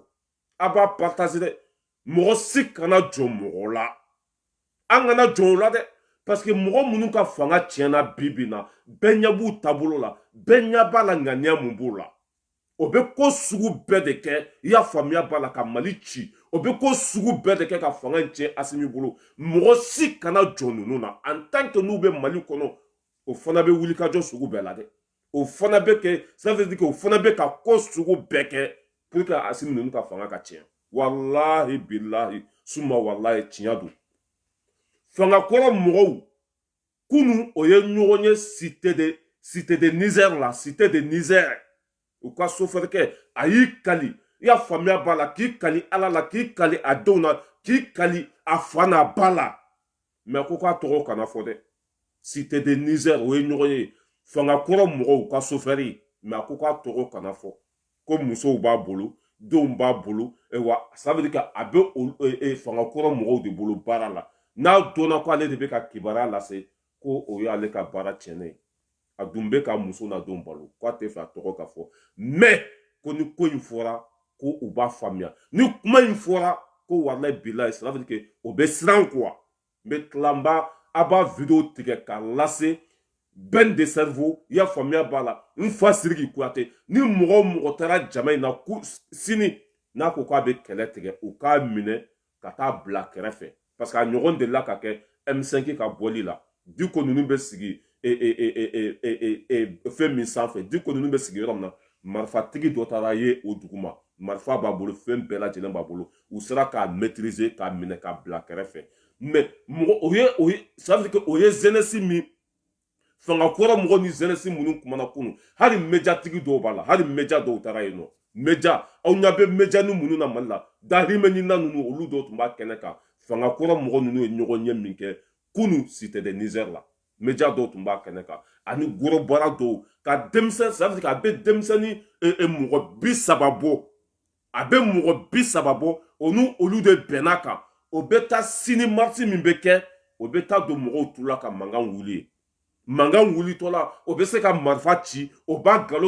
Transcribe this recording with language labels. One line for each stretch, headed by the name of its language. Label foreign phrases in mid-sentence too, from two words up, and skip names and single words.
Bambara: A b'a partager dɛ, mɔgɔ si kana jɔ mɔgɔ la, an kana jɔ o la dɛ,
French: parce que
Bambara: mɔgɔ minnu ka fanga tiɲɛna bibi na bɛɛ ɲɛ b'u taabolo la bɛɛ ɲɛ b'a la ŋaniya mun b'u la o bɛ ko sugu bɛɛ de kɛ i y'a faamuya b'a la ka mali ci o bɛ ko sugu bɛɛ de kɛ ka fanga in tiɲɛ Asimi bolo mɔgɔ si kana jɔ ninnu na
French: en tant que
Bambara: n'u bɛ mali kɔnɔ o fana bɛ wulikajɔ sugu bɛɛ la dɛ o fana bɛ kɛ
French: ça veut dire que
Bambara: o fana bɛ ka ko sugu bɛɛ kɛ
French: pour que
Bambara: Asimi ninnu ka fanga ka tiɲɛ
Arabic: والله بالله
Bambara: suma walahi tiɲɛ don fanga kɔrɔ mɔgɔw kunu o ye ɲɔgɔn ye cité de Niger la cité de Niger u ka sofɛrikɛ a y'i kali i y'a faamuya b'a la k'i kali ala la k'i kali a denw na k'i kali a fa n'a ba la mɛ ko k'a tɔgɔ kana fɔ dɛ cité de Niger o ye ɲɔgɔn ye fanga kɔrɔ mɔgɔw ka sofɛri mɛ a ko k'a tɔgɔ kana fɔ ko musow b'a bolo denw b'a bolo wa
French: ça veut dire que
Bambara: a bɛ fanga kɔrɔ mɔgɔw de bolo baara la n'a donna ko ale de bɛ ka kibaruya lase ko o y'ale ka baara tiɲɛnen ye a dun bɛ ka muso n'a denw balo k'a tɛ fɛ a tɔgɔ ka fɔ mɛ ko ni ko in fɔra ko u b'a faamuya ni kuma in fɔra ko
Arabic: والله بالله
French: ça veut dire que
Bambara: o bɛ siran quoi mɛ tilanba a b'a video tigɛ k'a lase bɛn de cerveau i y'a faamuya b'a la n fa Siriki Kuyate ni mɔgɔ o mɔgɔ taara jama in na sini n'a ko k'a bɛ kɛlɛ tigɛ u k'a minɛ ka taa bila kɛrɛfɛ
French: parce que
Bambara: a ɲɔgɔn delila ka kɛ M5 ka bɔli la Diko ninnu bɛ sigi fɛn min sanfɛ Diko ninnu bɛ sigi yɔrɔ min na marifatigi dɔ taara ye o dugu ma marifa b'a bolo fɛn bɛɛ lajɛlen b'a bolo u sera k'a maîtriser k'a minɛ k'a bila kɛrɛfɛ mais mɔgɔ o ye
French: ça veut dire que
Bambara: o ye jeunesse min fanga kɔrɔ mɔgɔ ni jeunesse minnu kumana kunu hali médiatigi dɔw b'a la hali média dɔw taara yen nɔ média aw ɲɛ bɛ média ni minnu na Mali la dahirimɛ ɲinina ninnu olu dɔw tun b'a kɛnɛ kan fanga kɔrɔ mɔgɔ ninnu ye ɲɔgɔn ɲɛ min kɛ kunu cité de Niger la média dɔw tun b'a kɛnɛ kan ani gorobara dɔw ka denmisɛn
French: ça veut dire que
Bambara: a bɛ denmisɛnnin mɔgɔ 30 bɔ a bɛ mɔgɔ 30 bɔ o ni olu de bɛnna kan o bɛ taa sini marche min bɛ kɛ o bɛ taa don mɔgɔw tu la ka mankan wuli mankan wulitɔ la o bɛ se ka marifa ci o b'a nkalon